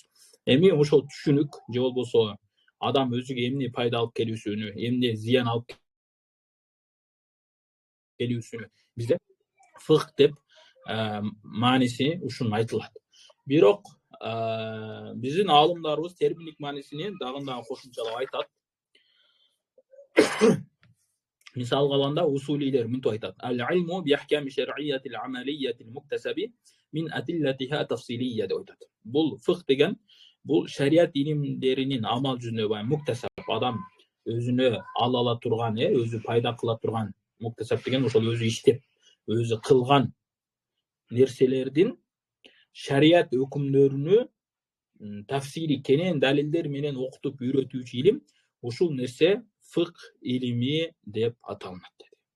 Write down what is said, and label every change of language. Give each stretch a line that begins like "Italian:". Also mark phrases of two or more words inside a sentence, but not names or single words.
Kyrgyz: Эми ошол түшүнүк же болбосо адам өзүгө эмне пайда алып келүүсүнү, эмне зыян алып келүүсүнү бизде фыкh деп мааниси ушун айтылат. Бирок биздин аалымдарыбыз терминдик маанисини дагы кошумчалап айтат. Мисалга алганда усулийлер мынтип айтат:
Arabic: "العلم بالأحكام الشرعية العملية المكتسب من أدلتها التفصيلية"
Kyrgyz: деп айтат. Бул фыкh деген бул шарият илимдеринин амал жүзүнө муктасаб, адам өзүнө ала турган, өзү пайда кыла турган, муктасаб деген ошол өзү иштеп, өзү кылган нерселердин шарият өкүмдөрүнү тафсири кенен далилдер менен окутуп үйрөтүүчү илим, ушул нерсе фыкh илими деп аталынат деди.